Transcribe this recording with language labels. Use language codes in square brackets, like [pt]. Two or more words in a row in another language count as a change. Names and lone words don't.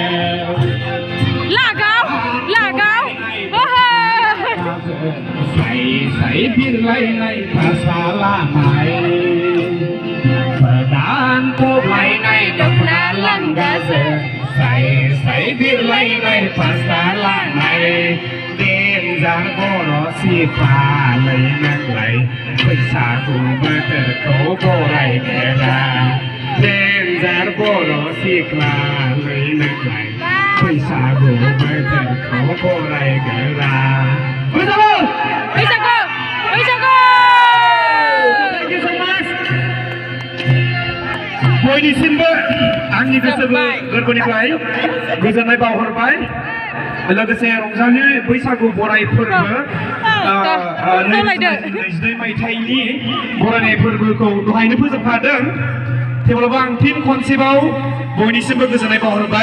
[brx] साइ बिरलायनाय भाषा लानाय गोदान थबलायनाय दखना लांगाजों साइ बिरलायनाय भाषा लानाय देनजार बर' सिख्लालै नोंलाय बैसागु बोथोरखौ बरायनो देनजार बर' सिख्लालै नोंलाय बैसागु बोथोर खौ बरायगोरा बैसागु बैसागु बैसागु [en] Thank you so much. [brx] बयनिसिमबो आंनि गोसो गोरबोनिफ्राय गोजोननाय बावहरबाय लोगोसे रंजालि बैसागु बराय फोरबो 2022 मायथाइनि बरायनाय फोरबोखौ दहायनो फोजोबखादों थेवब्लाबो आं फिन खनसेबाव बयनिसिमबो गोजोननाय बावहरबाय